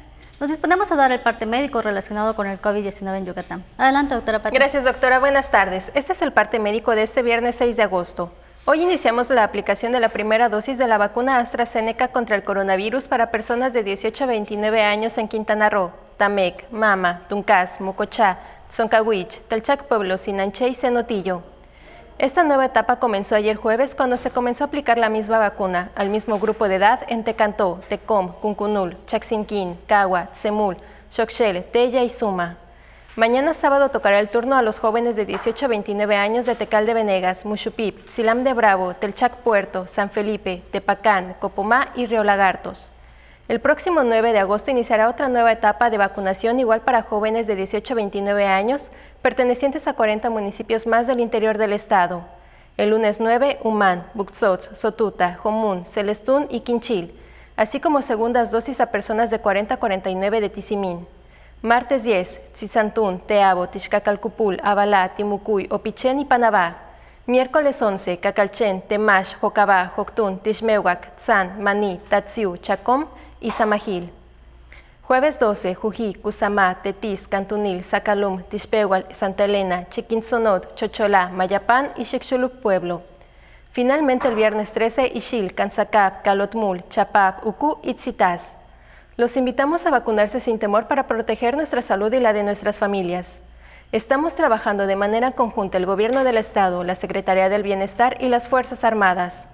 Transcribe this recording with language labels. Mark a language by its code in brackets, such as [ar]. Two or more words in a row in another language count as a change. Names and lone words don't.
[es] Nos disponemos a dar el parte médico relacionado con el COVID-19 en Yucatán. Adelante, doctora Pati. Gracias, doctora. Buenas tardes. Este es el parte médico de este viernes 6 de agosto. Hoy iniciamos la aplicación de la primera dosis de la vacuna AstraZeneca contra el coronavirus para personas de 18 a 29 años en Quintana Roo, Tamec, Mama, Tuncás, Mocochá, Tzoncahuich, Telchac Pueblo, Sinanché y Cenotillo. Esta nueva etapa comenzó ayer jueves cuando se comenzó a aplicar la misma vacuna al mismo grupo de edad en Tecantó, Tecom, Cuncunul, Chaxinquín, Cagua, Tzemul, Xochel, Tella y Suma. Mañana sábado tocará el turno a los jóvenes de 18 a 29 años de Tecal de Venegas, Muxupip, Tzilam de Bravo, Telchac Puerto, San Felipe, Tepacán, Copomá y Río Lagartos. El próximo 9 de agosto iniciará otra nueva etapa de vacunación igual para jóvenes de 18 a 29 años pertenecientes a 40 municipios más del interior del estado. El lunes 9, Humán, Buxots, Sotuta, Jomún, Celestún y Quinchil, así como segundas dosis a personas de 40 a 49 de Tizimín. Martes 10, Tzizantún, Teabo, Tixcacalcupul, Abalá, Timucuy, Opichén y Panabá. Miércoles 11, Cacalchén, Temax, Jocabá, Joctún, Tixmehuac, Tzán, Maní, Tatsiu, Chacom y Samajil. Jueves 12, Jují, Cusamá, Tetis, Cantunil, Zacalum, Tixpehual, Santa Elena, Chiquintzonot, Chocholá, Mayapán y Xixuluc Pueblo. Finalmente el viernes 13, Ixil, Canzacap, Calotmul, Chapap, Ucú y Tzitás. Los invitamos a vacunarse sin temor para proteger nuestra salud y la de nuestras familias. Estamos trabajando de manera conjunta el Gobierno del Estado, la Secretaría del Bienestar y las Fuerzas Armadas.